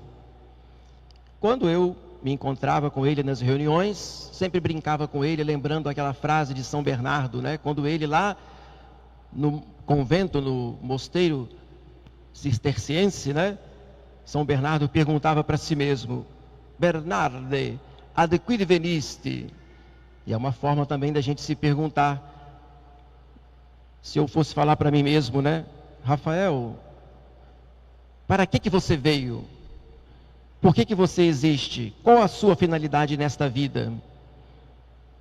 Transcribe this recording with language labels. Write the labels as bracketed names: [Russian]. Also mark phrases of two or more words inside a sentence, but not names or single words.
[Portuguese] Quando eu me encontrava com ele nas reuniões, sempre brincava com ele, lembrando aquela frase de São Bernardo, né? Quando ele lá no convento, no mosteiro cisterciense, né? São Bernardo perguntava para si mesmo: [Latin] Bernarde, ad quid veniste? [Portuguese] E é uma forma também da gente se perguntar. Se eu fosse falar para mim mesmo, né? Rafael, para que você veio? Por que você existe? Qual a sua finalidade nesta vida?